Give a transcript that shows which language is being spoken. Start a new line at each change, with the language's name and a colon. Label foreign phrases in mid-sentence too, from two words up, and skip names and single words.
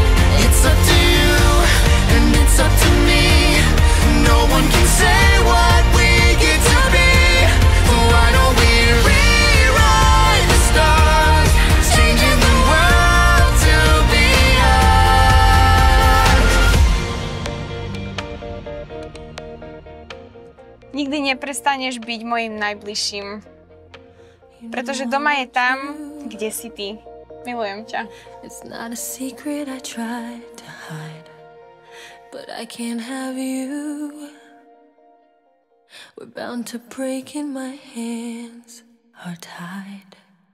English: It's up to you, and it's up to me. No one can say what we get to be. Why don't we rewrite the stars, changing the world to be ours?
Slovak: Nikdy neprestaneš byť mojím najbližším, pretože doma je tam, kde si ty. Milujem ťa.
English: It's not a secret I tried to hide, but I can't have you. We're bound to break and my hands are tied.